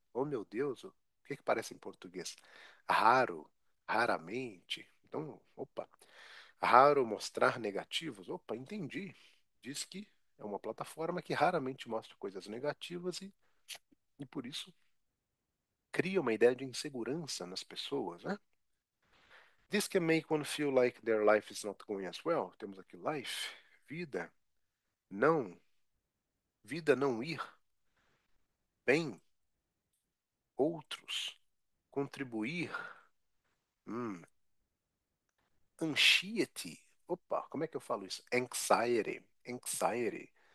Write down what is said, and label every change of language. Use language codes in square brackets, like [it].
[pt] Oh meu Deus, o que que parece em português? Raro, raramente. Então, opa, raro mostrar negativos. Opa, entendi. Diz que é uma plataforma que raramente mostra coisas negativas e por isso cria uma ideia de insegurança nas pessoas, né? [en] This can make one feel like their life is not going as well. [pt] Temos aqui life, vida, não, vida não ir, bem, outros, contribuir, hum, anxiety. Opa, como é que eu falo isso? Anxiety, anxiety.